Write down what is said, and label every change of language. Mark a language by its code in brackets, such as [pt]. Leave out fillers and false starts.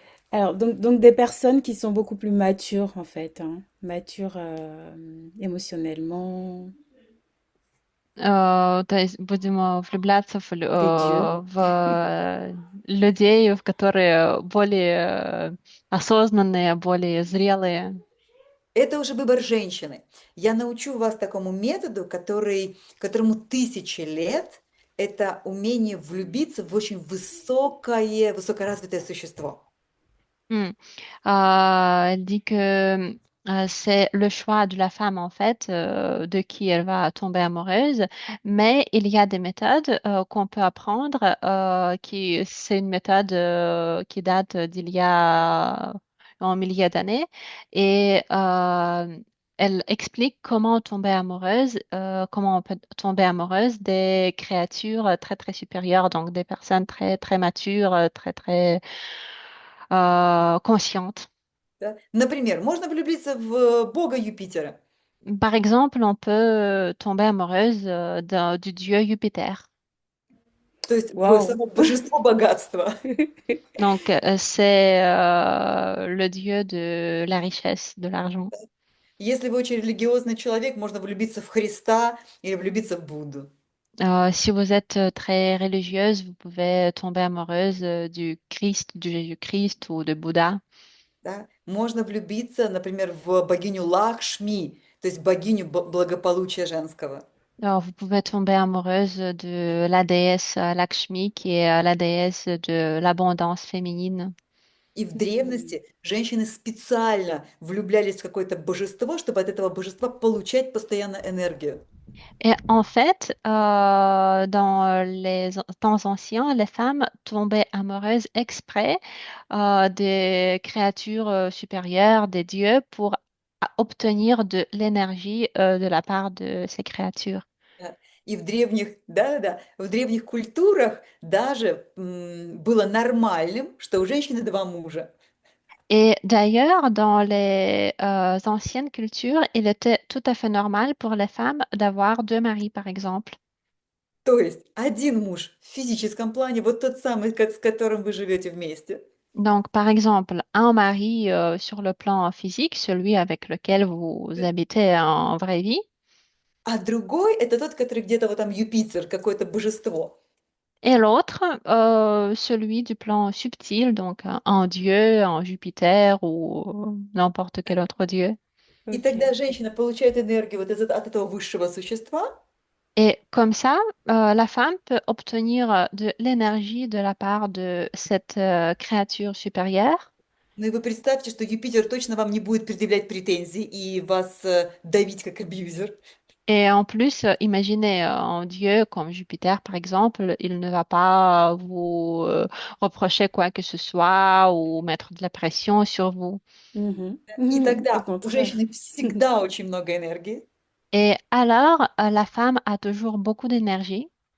[fr] Alors, donc des personnes qui sont beaucoup plus matures en fait, hein, matures émotionnellement, [ru] То есть будем влюбляться [fr] des dieux. [ru] людей, которые более осознанные, более зрелые. Это уже выбор женщины. Я научу вас такому методу, которому тысячи лет. Это умение влюбиться в очень высокоразвитое существо. [fr] Elle dit que c'est le choix de la femme, en fait, de qui elle va tomber amoureuse, mais il y a des méthodes qu'on peut apprendre, c'est une méthode qui date d'il y a un millier d'années, et elle explique comment tomber amoureuse, comment on peut tomber amoureuse des créatures très, très supérieures, donc des personnes très, très matures, très, très consciente. [ru] Да? Например, можно влюбиться в бога Юпитера, [fr] Par exemple, on peut tomber amoureuse du dieu Jupiter. [ru] то есть в [fr] Waouh! [ru] само божество богатства. [fr] Donc, c'est le dieu de la richesse, de l'argent. [ru] Если вы очень религиозный человек, можно влюбиться в Христа или влюбиться в Будду. [fr] Si vous êtes très religieuse, vous pouvez tomber amoureuse du Christ, du Jésus-Christ ou de Bouddha. [ru] Да? Можно влюбиться, например, в богиню Лакшми, то есть богиню благополучия женского. [fr] Alors, vous pouvez tomber amoureuse de la déesse Lakshmi, qui est la déesse de l'abondance féminine. [ru] И в Mhm. древности женщины специально влюблялись в какое-то божество, чтобы от этого божества получать постоянно энергию. [fr] Et en fait, dans les temps anciens, les femmes tombaient amoureuses exprès des créatures supérieures, des dieux, pour obtenir de l'énergie de la part de ces créatures. [ru] Да. И в древних, да-да-да, в древних культурах даже было нормальным, что у женщины два мужа. [fr] Et d'ailleurs, dans les anciennes cultures, il était tout à fait normal pour les femmes d'avoir deux maris, par exemple. [ru] То есть один муж в физическом плане, вот тот самый, с которым вы живете вместе, [fr] Donc, par exemple, un mari sur le plan physique, celui avec lequel vous habitez en vraie vie, [ru] а другой это тот, который где-то вот там Юпитер, какое-то божество. [fr] et l'autre, celui du plan subtil, donc un dieu, un Jupiter ou n'importe quel autre dieu. [ru] И [fr] Ok. [ru] тогда женщина получает энергию вот от этого высшего существа. [fr] Et comme ça, la femme peut obtenir de l'énergie de la part de cette créature supérieure. [ru] Ну и вы представьте, что Юпитер точно вам не будет предъявлять претензий и вас давить как абьюзер. [fr] Et en plus, imaginez un dieu comme Jupiter, par exemple, il ne va pas vous reprocher quoi que ce soit ou mettre de la pression sur vous. Mhm. [ru] И [fr] Mhm. Au [ru] тогда у [fr] contraire. [ru] женщины всегда очень много энергии. [fr] Et alors, la femme a toujours beaucoup d'énergie.